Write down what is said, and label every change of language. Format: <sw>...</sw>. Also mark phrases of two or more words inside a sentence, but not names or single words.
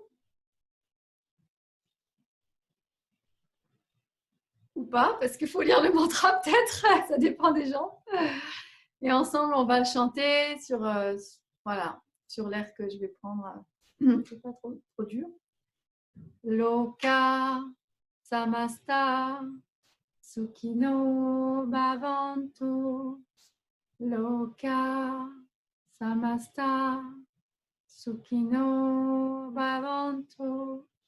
<fr>Ou pas, parce qu'il faut lire le mantra peut-être, ça dépend des gens. Et ensemble, on va le chanter sur, voilà, sur l'air que je vais prendre. C'est pas trop dur.</fr> <sa>लोकाः समस्ताः सुखिनो भवन्तु. लोकाः समस्ताः सुखिनो भवन्तु.</sa>